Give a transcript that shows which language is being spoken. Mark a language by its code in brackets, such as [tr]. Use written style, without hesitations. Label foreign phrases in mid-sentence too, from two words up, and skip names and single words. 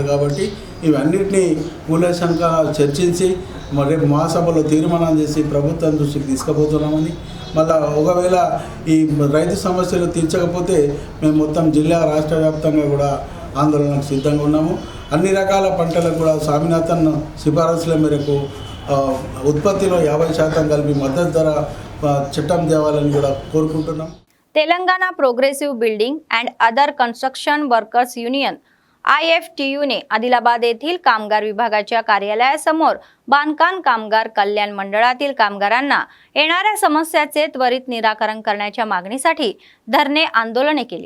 [te] కాబట్టి ఇవన్నిటినీ కూలంకషంగా చర్చించి రేపు మహాసభలో తీర్మానం చేసి ప్రభుత్వం దృష్టికి తీసుకుపోతున్నామని, మళ్ళీ ఒకవేళ ఈ రైతు సమస్యలు తీర్చకపోతే మేము మొత్తం జిల్లా రాష్ట్ర వ్యాప్తంగా కూడా ఆందోళనకు సిద్ధంగా ఉన్నాము. అన్ని రకాల పంటలకు కూడా స్వామినాథన్ సిఫారసుల మేరకు ఉత్పత్తిలో 50% కలిపి మద్దతు ధర చట్టం తేవాలని కూడా కోరుకుంటున్నాం. [mr] तेलंगाना प्रोग्रेसिव्ह बिल्डिंग अँड अदर कन्स्ट्रक्शन वर्कर्स युनियन IFTUने आदिलाबाद येथील कामगार विभागाच्या कार्यालयासमोर बांधकाम कामगार कल्याण मंडळातील कामगारांना येणाऱ्या समस्याचे त्वरित निराकरण करण्याच्या मागणीसाठी धरणे आंदोलने केली.